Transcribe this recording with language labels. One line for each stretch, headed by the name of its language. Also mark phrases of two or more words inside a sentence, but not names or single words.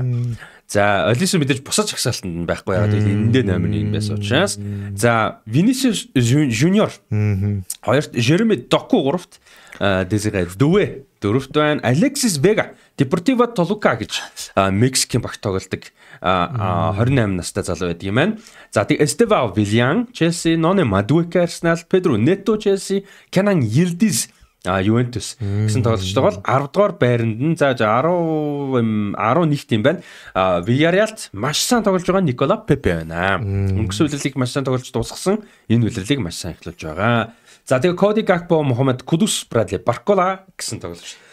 Mongolian: За Олисе мэдээж бусад жагсаалтанд байхгүй яагаад гэвэл эндээ номер 1 байсан учраас. За Vinicius Junior 2-т, Jeremy Doku 3-т, Desiree Doué 4-т байна. Alexis Vega, Deportivo Toluca гэж Мексикийн багт тоглодог 28 настай залуу байдаг юм байна. За тэг Estevao Villan, Chelsea, Noni Madueke Arsenal, Pedro Neto Chelsea, Kenan Yildiz Juventus гэсэн тоглогчтой бол 10 дугаар байранд нь за 11-т юм байна. Villarreal-т маш сайн тоглож байгаа Никола Пепе байна. Өнгөрсөн үлрэлийг маш сайн тоглож дуусгасан. Энэ үлрэлийг маш сайн эхлүүлж байгаа. За тэгээ Cody Gakpo, Mohamed Kudus, Bradley Barcola гэсэн тоглогч.